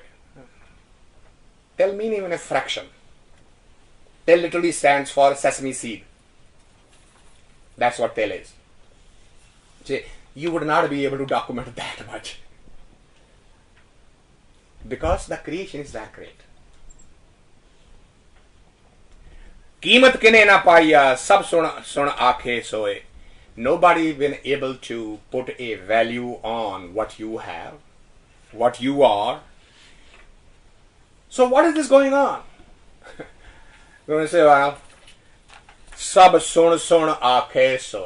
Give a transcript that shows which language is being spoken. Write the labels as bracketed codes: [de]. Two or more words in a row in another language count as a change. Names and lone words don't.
[en] Till mean even a fraction. Till literally stands for sesame seed. That's what till is. See, you would not be able to document that much. Because the creation is that great. [pa] ਕੀਮਤ ਕਿਨੇ ਨਾ ਪਾਇਆ ਸਭ ਸੁਣ ਆਖੇ ਸੋਏ. [en] Nobody been able to put a value on what you have, what you are. So what is this going on? You're going to say, well, [pa] ਸਭ ਸੁਣ ਆਖੇ ਸੋਏ.